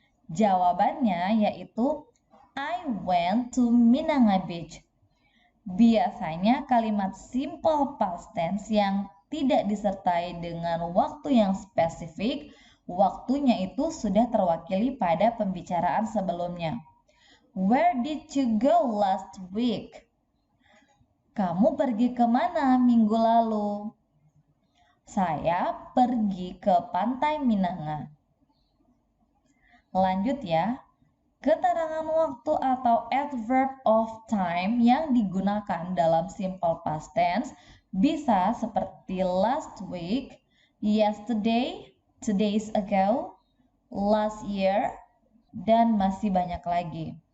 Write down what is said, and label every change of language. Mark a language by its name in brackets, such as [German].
[Indonesian] Jawabannya yaitu [English] I went to Minanga Beach. [Indonesian] Biasanya kalimat simple past tense yang tidak disertai dengan waktu yang spesifik, waktunya itu sudah terwakili pada pembicaraan sebelumnya. [English] Where did you go last week? [Indonesian] Kamu pergi kemana minggu lalu? Saya pergi ke pantai Minanga. Lanjut ya. Keterangan waktu atau adverb of time yang digunakan dalam simple past tense bisa seperti last week, yesterday, 2 days ago, last year, dan masih banyak lagi.